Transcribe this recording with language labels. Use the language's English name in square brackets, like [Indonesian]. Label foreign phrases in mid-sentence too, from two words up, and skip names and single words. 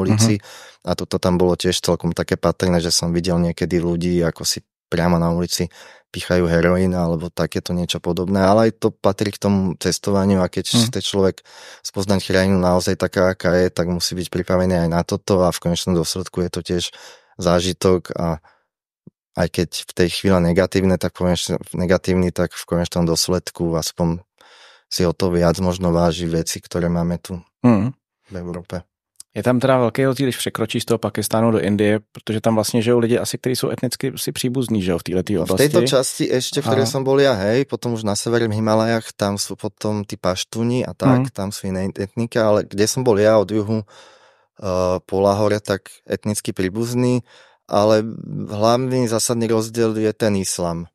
[Slovak] ulici a toto tam bolo tiež celkom také patrné, že som videl niekedy ľudí, ako si priamo na ulici pichajú heroín alebo takéto niečo podobné, ale aj to patrí k tomu cestovaniu a keď chce človek spoznať krajinu naozaj taká, aká je, tak musí byť pripravený aj na toto a v konečnom dôsledku je to tiež zážitok a aj keď v tej chvíle negatívny, tak v konečnom dôsledku aspoň si o to viac možno váži veci, ktoré máme tu v Európe. [Czech] Je tam teda velký rozdíl, když překročíš z toho Pakistánu do Indie, protože tam vlastně žijou lidi asi, kteří jsou etnicky si příbuzní, že jo, v této oblasti. [Slovak] V tejto časti ešte, v ktorej som bol ja, hej, potom už na severe v Himalajach, tam sú potom tí paštúni a tak, tam sú iné etnika, ale kde som bol ja od juhu po Lahore, tak etnicky príbuzný, ale hlavný zásadný rozdiel je ten islám.